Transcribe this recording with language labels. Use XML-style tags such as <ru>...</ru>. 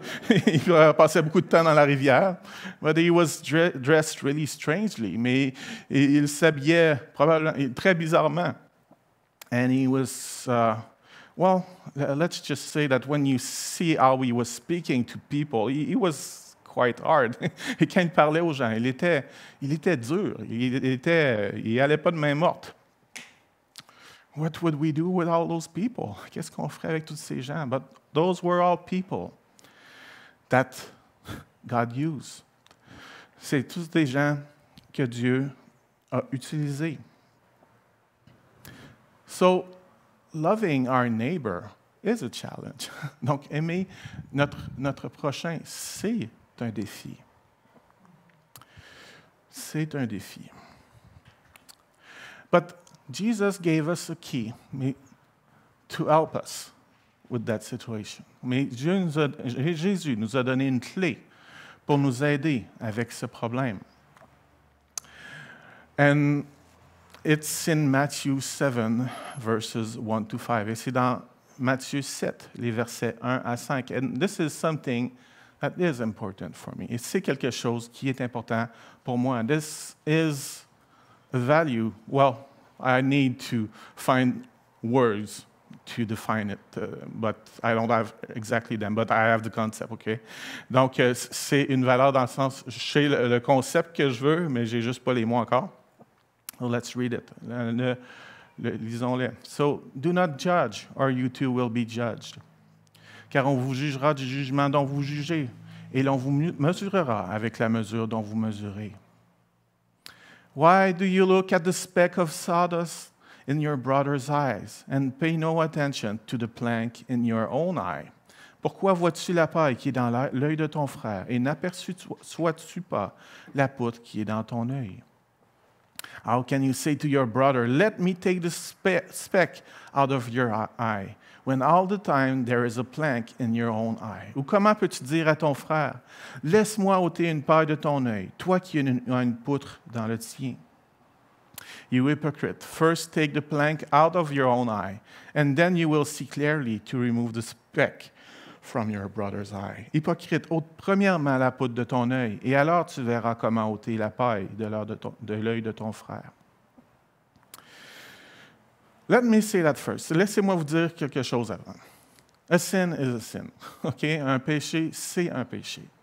<fr>Il passait beaucoup de temps dans la rivière.</fr> <en>But he was dressed really strangely.</en> <fr>Mais il s'habillait probablement très bizarrement.</fr> <en>And he was, well, let's just say that when you see how he was speaking to people, he was quite hard.</en> <fr>Et quand il parlait aux gens, il était dur. Il n'allait pas de main morte.</fr> <en>What would we do with all those people?</en> <fr>Qu'est-ce qu'on ferait avec tous ces gens?</fr> <en>But those were all people that God used.</en> <fr>C'est tous des gens que Dieu a utilisés.</fr> <en>So, loving our neighbor is a challenge.</en> <fr>Donc, aimer notre prochain, c'est un défi. C'est un défi.</fr> <en>But Jesus gave us a key to help us with that situation.</en> <fr>Mais Jésus nous a donné une clé pour nous aider avec ce problème.</fr> <en>And it's in Matthew 7, verses 1 to 5.</en> <fr>Et c'est dans Matthieu 7, les versets 1 à 5.</fr> <en>And this is something that is important for me.</en> <fr>Et c'est quelque chose qui est important pour moi.</fr> <en>This is a value. Well, I need to find words to define it, but I don't have exactly them, but I have the concept, OK?</en> <fr>Donc, c'est une valeur dans le sens, je sais le concept que je veux, mais j'ai juste pas les mots encore.</fr> <en>So let's read it.</en> <fr>Lisons-le.</fr> <en>So, do not judge, or you too will be judged.</en> <fr>Car on vous jugera du jugement dont vous jugez, et l'on vous mesurera avec la mesure dont vous mesurez.</fr> <en>Why do you look at the speck of sawdust in your brother's eyes, and pay no attention to the plank in your own eye?</en> <fr>Pourquoi vois-tu la paille qui est dans l'œil de ton frère, et n'aperçois-tu pas la poutre qui est dans ton œil?</fr> <en>How can you say to your brother, let me take the speck out of your eye, when all the time there is a plank in your own eye?</en> <fr>Ou comment peux-tu dire à ton frère, laisse-moi ôter une paille de ton œil, toi qui as une poutre dans le tien?</fr> <en>You hypocrite, first take the plank out of your own eye, and then you will see clearly to remove the speck from your brother's eye.</en> <fr>Hypocrite, ôte premièrement la poutre de ton œil, et alors tu verras comment ôter la paille de l'œil de ton frère.</fr> <en>Let me say that first.</en> <fr>Laissez-moi vous dire quelque chose avant.</fr> <en>A sin is a sin. Okay?</en> <fr>Un péché, c'est un péché.</fr>